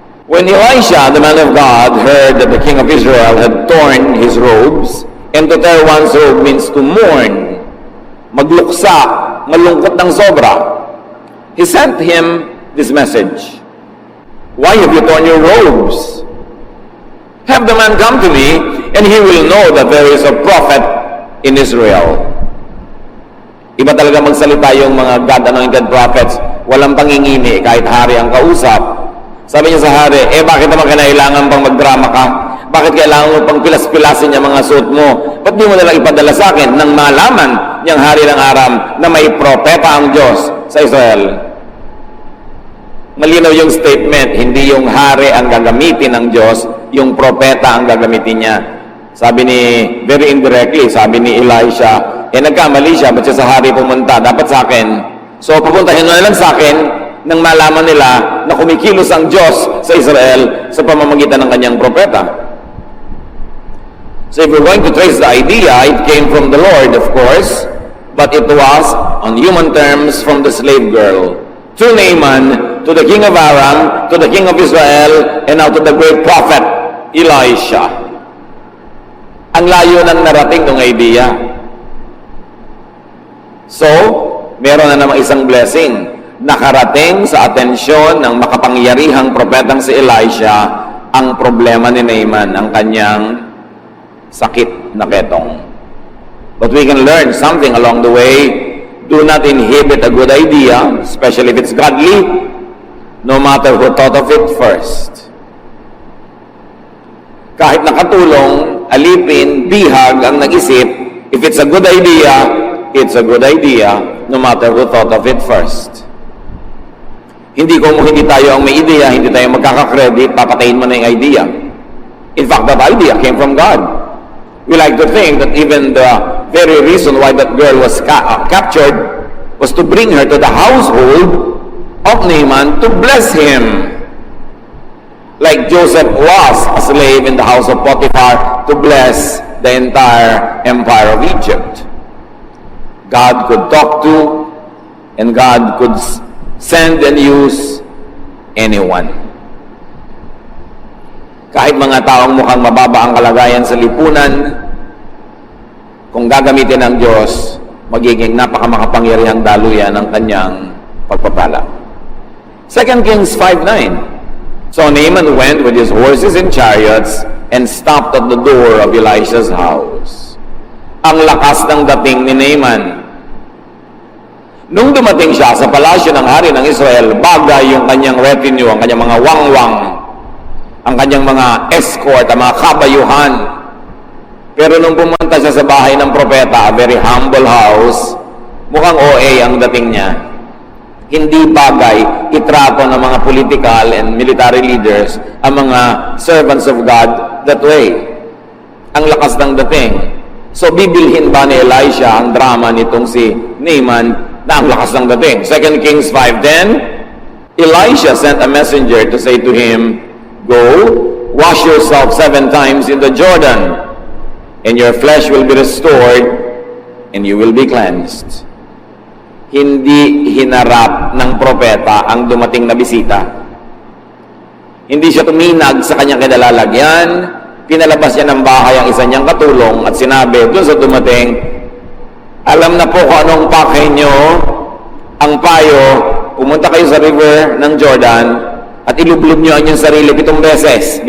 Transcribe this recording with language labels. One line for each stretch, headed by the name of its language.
English: When Elisha, the man of God, heard that the king of Israel had torn his robes, and to tear one's robe means to mourn,
Filipino: magluksa, malungkot ng sobra,
English: he sent him this message. Why have you torn your robes? Have the man come to me, and he will know that there is a prophet in Israel.
Filipino: Iba talaga magsalita yung mga God-anointed prophets. Walang pangingini kahit hari ang kausap. Sabi niya sa hari, bakit naman kailangan pang magdrama ka? Bakit kailangan mo pang pilas-pilasin yung mga suot mo? Ba't di mo nalang ipadala sa akin nang malaman niyang hari ng Aram na may propeta ang Diyos sa Israel? Malinaw yung statement, hindi yung hari ang gagamitin ng Diyos, yung propeta ang gagamitin niya. Sabi ni, very indirectly, sabi ni Elisha, nagkamali siya, ba't siya sa hari pumunta? Dapat sa akin. So, pupuntahin mo na lang sa akin nang malaman nila na kumikilos ang Diyos sa Israel sa pamamagitan ng kanyang propeta.
English: So, if we're going to trace the idea, it came from the Lord, of course, but it was, on human terms, from the slave girl. To Naaman, to the king of Aram, to the king of Israel, and now to the great prophet, Elisha.
Filipino: Ang layo ng narating ng idea. So, meron na namang isang blessing. Nakarating sa atensyon ng makapangyarihang propetang si Elisha ang problema ni Naaman, ang kanyang sakit na ketong.
English: But we can learn something along the way. Do not inhibit a good idea, especially if it's godly, no matter who thought of it first.
Filipino: Kahit nakatulong, alipin, bihag ang nag-isip,
English: if it's a good idea, it's a good idea, no matter who thought of it first.
Filipino: Hindi tayo ang may idea, hindi tayo magkaka-credit, papatayin mo na yung idea.
English: In fact, that idea came from God. We like to think that even the very reason why that girl was captured was to bring her to the household of Naaman to bless him. Like Joseph was a slave in the house of Potiphar to bless the entire empire of Egypt. God could talk to, and God could send and use anyone.
Filipino: Kahit mga taong mukhang mababa ang kalagayan sa lipunan, kung gagamitin ng Diyos, magiging napakamakapangyarihang daluyan ng kanyang pagpapala.
English: 2 Kings 5:9. So Naaman went with his horses and chariots and stopped at the door of Elisha's house.
Filipino: Ang lakas ng dating ni Naaman. Nung dumating siya sa palasyo ng hari ng Israel, bagay yung kanyang retinue, ang kanyang mga wangwang, ang kanyang mga escort, ang mga kabayuhan. Pero nung pumunta siya sa bahay ng propeta,
English: a very humble house,
Filipino: mukhang OA ang dating niya. Hindi bagay itrato ng mga
English: political and military leaders ang mga servants of God that way.
Filipino: Ang lakas ng dating. So bibilhin ba ni Elisha ang drama nitong si Naaman na ang lakas ng dating?
English: 2 Kings 5:10, Elisha sent a messenger to say to him, "Go, wash yourself 7 times in the Jordan, and your flesh will be restored, and you will be cleansed."
Filipino: Hindi hinarap ng propeta ang dumating na bisita. Hindi siya tuminag sa kanyang kinalalagyan, pinalabas niya ng bahay ang isa niyang katulong at sinabi doon sa dumating, "Alam na po kung anong pakay niyo, ang payo, pumunta kayo sa river ng Jordan at ilublob niyo ang inyong sarili 7 beses.